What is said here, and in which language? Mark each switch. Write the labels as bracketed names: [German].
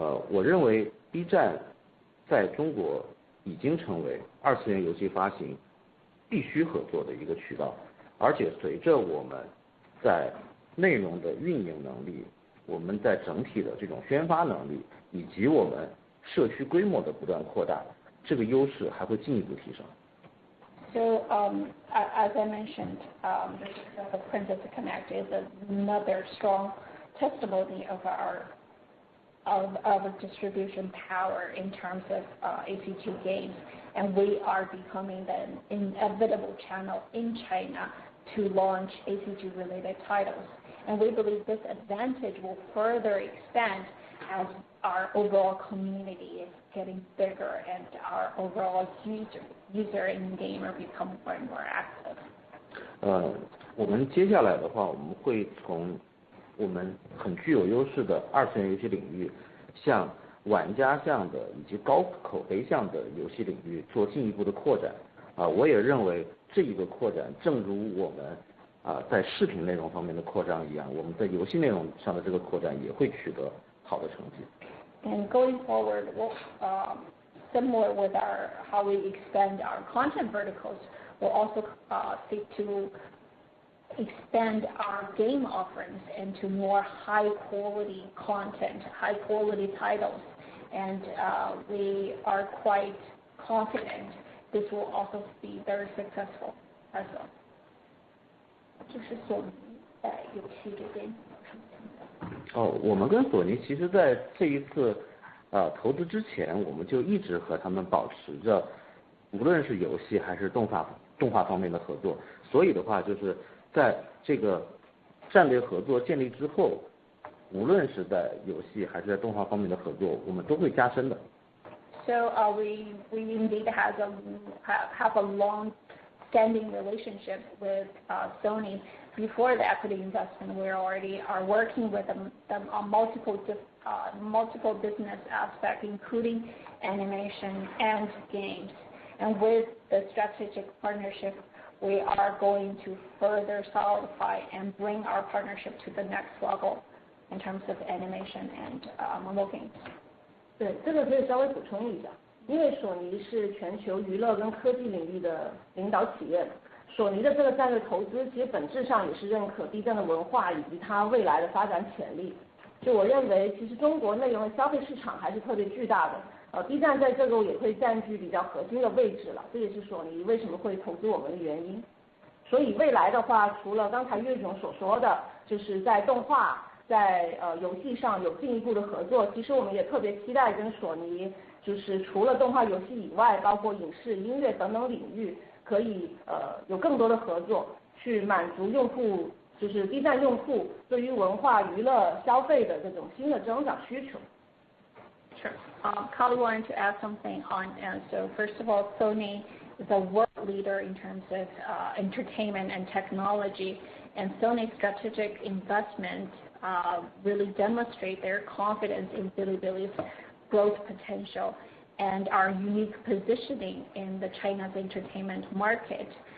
[Chinese] 我认为 B 站在中国已经成为2次元游戏发行必须合作的一个渠道，而且随着我们在内容的运营能力，我们在整体的这种宣发能力，以及我们社区规模的不断扩大，这个优势还会进一步提升。 [English] So, as I mentioned, the success of Princess Connect is another strong testimony of our distribution power in terms of ACG games, and we are becoming the inevitable channel in China to launch ACG-related titles. And we believe this advantage will further expand as our overall community is getting bigger and our overall user and gamer become more and more active. [Chinese] 我们接下来的话，我们会从我们很具有优势的2次元游戏领域，向玩家向的以及高口碑向的游戏领域做进一步的扩展。我也认为这一个扩展，正如我们在视频内容方面的扩张一样，我们在游戏内容上的这个扩展也会取得好的成绩。 [English] And going forward, similar with how we expand our content verticals, we'll also seek to expand our game offerings into more high-quality content, high-quality titles, and we are quite confident this will also be very successful as well. [Chinese] 就是索尼在游戏这边有什么想法？我们跟索尼其实在这一次投资之前，我们就一直和他们保持着无论是游戏还是动画方面的合作，所以的话就是在这个战略合作建立之后，无论是在游戏还是在动画方面的合作，我们都会加深的。 [English] So we indeed have a long-standing relationship with Sony. Before the equity investment, we already are working with them on multiple business aspects, including animation and games. And with the strategic partnership, we are going to further solidify and bring our partnership to the next level in terms of animation and mobile games. [Chinese] 对，这个可以稍微补充一下，因为索尼是全球娱乐跟科技领域的领导企业，索尼的这个战略投资其实本质上也是认可 B 站的文化以及它未来的发展潜力。就我认为，其实中国内容的消费市场还是特别巨大的，B 站在这个也会占据比较核心的位置了，这也是索尼为什么会投资我们的原因。所以未来的话，除了刚才岳总所说的，就是在动画、在游戏上有进一步的合作，其实我们也特别期待跟索尼，就是除了动画游戏以外，包括影视、音乐等等领域，可以有更多的合作，去满足用户，就是 B 站用户对于文化娱乐消费的这种新的增长需求。 [English] Sure. Kali wanted to add something on. So first of all, Sony is a world leader in terms of entertainment and technology, and Sony's strategic investment really demonstrate their confidence in Bilibili's growth potential and our unique positioning in the China's entertainment market.